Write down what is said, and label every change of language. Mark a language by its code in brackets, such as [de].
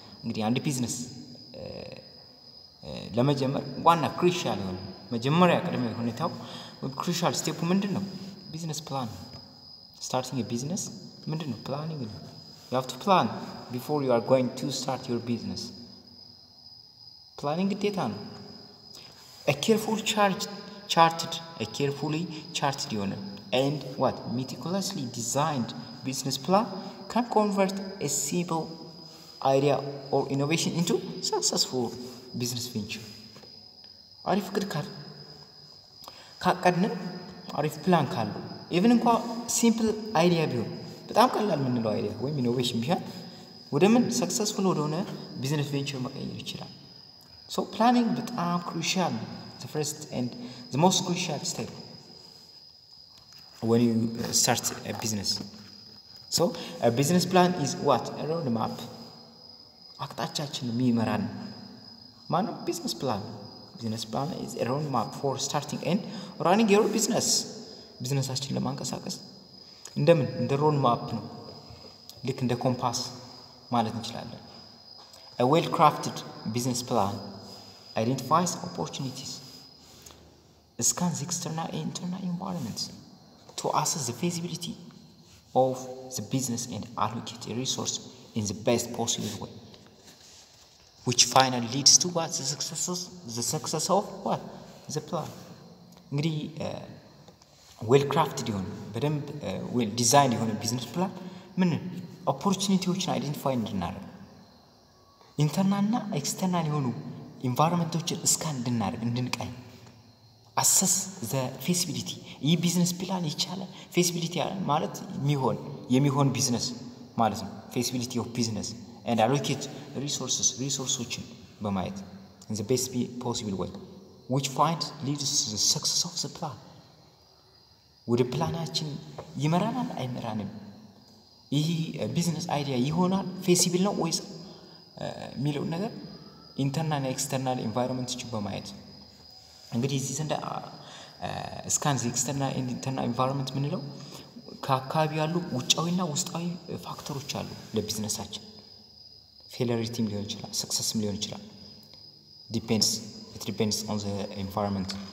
[am] እንግዲህ አንድ ቢዝነስ ለመጀመር ዋና ክሩሻል የሆነ መጀመሪያ ቅድመ ሁኔታው ክሩሻል ስቴፑ ምንድነው? ቢዝነስ ፕላን። [en] Starting a business [am] ምንድነው? ፕላኒንግ ነው። [en] You have to plan before you are going to start your business. Planning [am] ግዴታ ነው። [en] A carefully charted and meticulously designed business plan can convert a simple idea or innovation into successful business venture. [am] አሪፍ እቅድ ካቀድን አሪፍ ፕላን ካለው even እንኳን ሲምፕል አይዲያ ቢሆን በጣም ቀላል የምንለው አይዲያ ወይም ኢኖቬሽን ቢሆን ወደ ምን ሰክሰስፉል ወደሆነ ቢዝነስ ቬንቸር መቀየር ይችላል። [en] So planning [am] በጣም [en] crucial, the first and the most crucial step when you start a business. So a business plan is what? A roadmap. [am] አቅጣጫችን የሚመራን ማነው? [en] business plan is a roadmap for starting and running your business. [am] ቢዝነሳችን ለማንቀሳቀስ እንደምን እንደ roadmap ነው። ልክ እንደ ኮምፓስ ማለት እንችላለን። [en] A well-crafted business plan identifies opportunities, scans external and internal environments to assess the feasibility of the business and allocate a resource in the best possible way, which finally leads to what? The success of what? The plan. [am] እንግዲህ well-crafted የሆነ በደንብ well-designed የሆነ ቢዝነስ ፕላን ምን ኦፖርቹኒቲዎችን አይደንቲፋይ እንድናደርግ ኢንተርናል እና ኤክስተርናል የሆኑ ኢንቫይሮንመንቶችን ስካን እንድንቃኝ [en] assess the feasibility. [am] ይህ ቢዝነስ ፕላን ይቻላል feasibility ማለት የሚሆን ቢዝነስ ማለት ነው። [en] feasibility of business and allocate resources በማየት in the best possible way, which leads to the success of the plan. [am] ወደ ፕላናችን ይመራናል አይመራንም? ይህ ቢዝነስ አይዲያ ይሆናል feasible ነው ወይስ የሚለው ነገር ኢንተርናል ኤክስተርናል ኢንቫይሮንመንቶችን በማየት እንግዲህ እዚህ ዘንድ ስካንስ ኤክስተርናል ኤንድ ኢንተርናል ኢንቫይሮንመንት ምንለው ከአካባቢ ያሉ ውጫዊና ውስጣዊ ፋክተሮች አሉ ለቢዝነሳችን። ፌለሪቲም ሊሆን ይችላል ሰክሰስም ሊሆን ይችላል። [en] it depends on the environment.